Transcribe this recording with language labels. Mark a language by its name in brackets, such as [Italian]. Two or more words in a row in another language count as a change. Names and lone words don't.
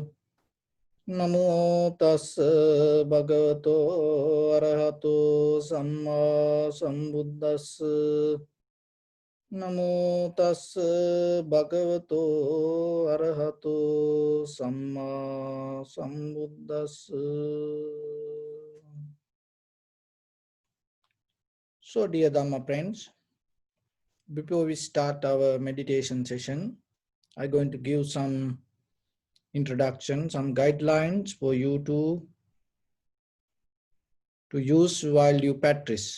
[Pali] Namo tassa bhagavato arahato samma sambuddhassa. Namo tassa bhagavato arahato samma sambuddhassa. [English] So, dear Dhamma friends, before we start our meditation session, I'm going to give some introduction, some guidelines for you to use while you practice.